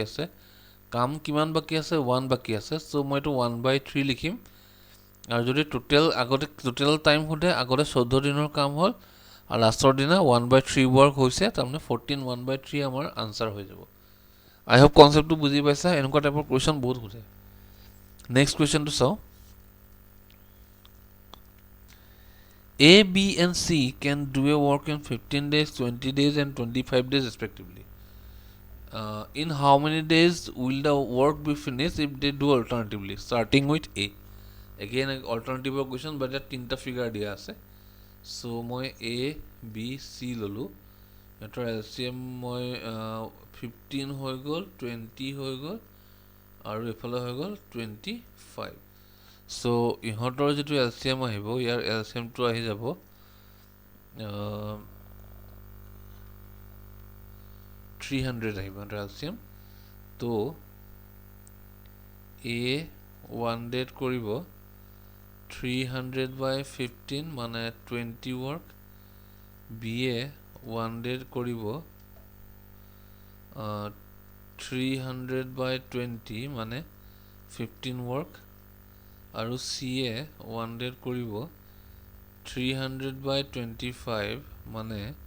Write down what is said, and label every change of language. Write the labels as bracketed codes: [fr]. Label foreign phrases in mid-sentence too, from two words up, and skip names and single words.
[as] আছে কাম কিমান বাকী আছে 1 বাকী আছে চ' মই এইটো 1/3 লিখিম আৰু যদি [en] total time [as] সোধে আগতে 14 দিনৰ কাম হ'ল আৰু লাষ্টৰ দিনা 1/3 ৱৰ্ক হৈছে তাৰমানে 14 1/3 আমাৰ আনচাৰ হৈ যাব [en] I hope [as] কনচেপ্টটো বুজি পাইছা এনেকুৱা [en] type question [as] বহুত সোধে [en] next question [as] চাওঁ [en] A, B, and C can do a work in 15 days, 20 days, and 25 days respectively. In how many days will the work be finished if they do alternatively? Starting with A. Again, alternative question, but that [as] তিনটা figure দিয়া আছে. So, মই A, B, C ল'লো. এটাৰ LCM মই 15 হৈ গ'ল, 20 হৈ গ'ল, আৰু এফালে হৈ গ'ল 25. So, ইহঁতৰ যিটো LCM আহিব ইয়াৰ LCMটো আহি যাব 300 আহিব LCM তো A 1 ডেট কৰিব 300/15 মানে 20 ৱৰ্ক B এ 1 ডেট কৰিব 300/20 মানে 15 ৱৰ্ক আৰু C এ 1 ডেট কৰিব 300/25 মানে